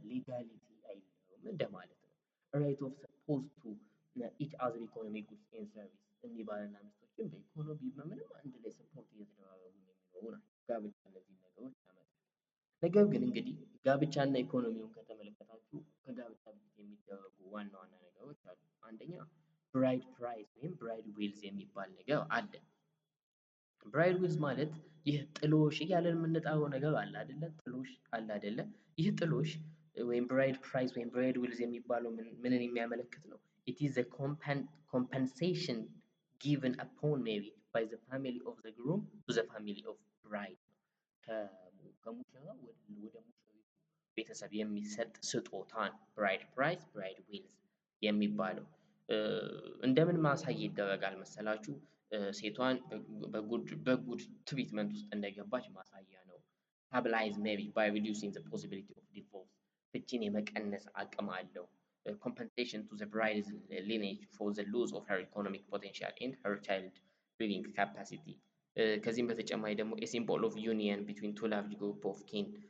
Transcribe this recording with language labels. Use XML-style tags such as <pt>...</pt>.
<am>ሌጋሊቲ አይለውም እንደማለት ነው።</am> <en>ራይት ኦፍ ሰፖዝ ቱ ኢች አዘር ኢኮኖሚክ ጉድስ ኤንድ ሰርቪስ</en> <am>እኒህ ባልና ሚስቶችን በኢኮኖሚ በምንም አንድ ላይ ሰፖርት እየተደራረጉ የሚኖሩ ናቸው። ጋብቻ እነዚህ ነገሮች ያመጣል። ነገር ግን እንግዲህ ጋብቻና ኢኮኖሚውን ከተመለከታችሁ ከጋብቻ በፊት የሚደረጉ ዋና ዋና ነገሮች አሉ። አንደኛ ብራይድ ፕራይስ ወይም ብራይድ ዊልዝ የሚባል ነገር አለ። ብራይድ ዊልዝ ማለት ይህ ጥሎሽ እያለን የምንጠራው ነገር አለ አይደለ? ጥሎሽ አለ አይደለ? ይህ ጥሎሽ ወይም ብራይድ ፕራይስ ወይም ብራይድ ዊልዝ የሚባለው ምንን የሚያመለክት ነው?</am> <en>It is a compensation given upon marriage by the family of the groom to the family of bride</en> <am>ከሙሽራው ወደ ሙሽሪቱ ቤተሰብ የሚሰጥ ስጦታ ነው ብራይድ ፕራይስ ብራይድ ዊልዝ የሚባለው። እንደምን ማሳያ ይደረጋል መሰላችሁ? ሴቷን በጉድ ትሪትመንት ውስጥ እንደገባች ማሳያ ነው።</am> <en>ስታብላይዝ ሜሪጅ ባይ ሪዲዩሲንግ ዘ ፖሲቢሊቲ ኦፍ ዲቮርስ</en> <am>ፍቺን የመቀነስ አቅም አለው።</am> <en>compensation to the bride's lineage for the loss of her economic potential and her child bearing capacity</en> <am>ከዚህም በተጨማሪ ደግሞ</am> <en>a symbol of union between two large group of kin</en>